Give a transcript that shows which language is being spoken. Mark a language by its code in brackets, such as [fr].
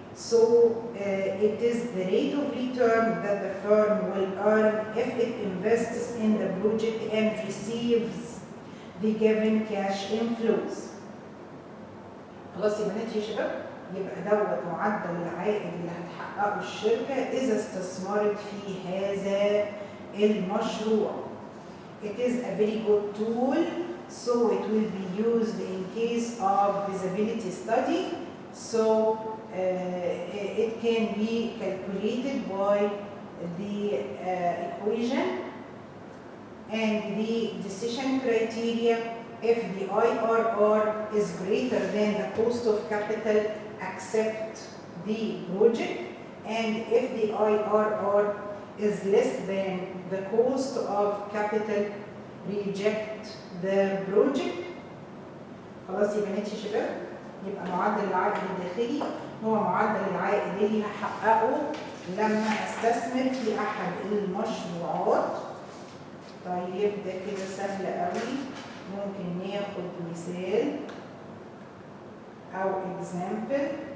[en] So it is the rate of return that the firm will earn if it invests in the project and receives the given cash inflows. [ar] خلاص يا بنات يا شباب؟ يبقى دوت معدل العائد اللي هتحققه الشركة إذا استثمرت في هذا المشروع. [en] It is a very good tool, so it will be used in case of feasibility study. So it can be calculated by the equation and the decision criteria. If the IRR is greater than the cost of capital, accept the project, and if the IRR is less than the cost of capital, reject the project. [ar] خلاص يا بنات يا شباب؟ يبقى معدل العائد الداخلي هو معدل العائد اللي هحققه لما استثمر في احد المشروعات. طيب ده كده سهل قوي. ممكن ناخد مثال او example.